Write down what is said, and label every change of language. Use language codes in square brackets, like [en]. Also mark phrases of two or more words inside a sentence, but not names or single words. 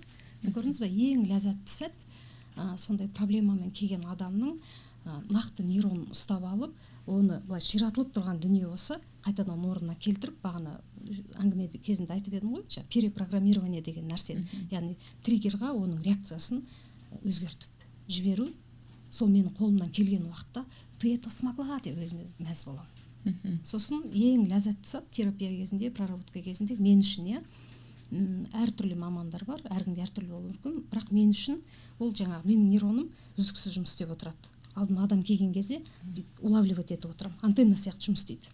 [kk] Сен көрдіңіз ба, ең ләззатты сәт сондай проблемамен келген адамның нақты нейронын ұстап алып, оны былай ширатылып тұрған дүние болса, қайтадан орнына келтіріп, бағана әңгіме кезінде айтып едім ғой, перепрограммирование деген нәрсе, яғни триггерға оның реакциясын өзгертіп жіберу. Сол менің қолымнан келген уақытта [ru] ты это смогла [kk] деп өзіме мәз боламын. Сосын ең ләззатты сәт терапия кезінде, проработка кезінде мен үшін әртүрлі мамандар бар, әркімге әртүрлі болуы мүмкін, бірақ мен үшін ол жаңағы менің нейроным үздіксіз жұмыс істеп отырады. Алдыма адам келген кезде улавливать етіп отырамын, антенна сияқты жұмыс істейді.